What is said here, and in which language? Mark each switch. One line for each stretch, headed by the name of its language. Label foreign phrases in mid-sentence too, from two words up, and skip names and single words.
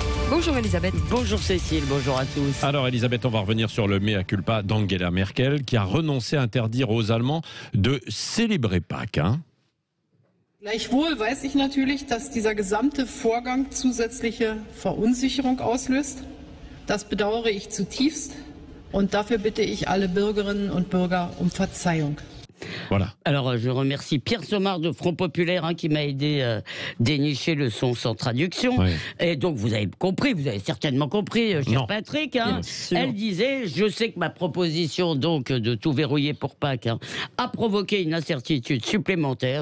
French: Bonjour Elisabeth. Bonjour Cécile, bonjour à tous. Alors Elisabeth, on va revenir sur le mea culpa d'Angela Merkel qui a renoncé à interdire aux Allemands de célébrer Pâques.
German: Gleichwohl weiß ich natürlich, dass dieser gesamte Vorgang zusätzliche Verunsicherung auslöst. Das bedauere ich zutiefst und dafür bitte ich alle Bürgerinnen und Bürger um Verzeihung.
French: Voilà. Alors, je remercie Pierre Somard de Front Populaire qui m'a aidé à dénicher le son sans traduction. Oui. Et donc, vous avez compris, vous avez certainement compris, cher Non. Patrick. Elle disait, je sais que ma proposition donc de tout verrouiller pour Pâques a provoqué une incertitude supplémentaire.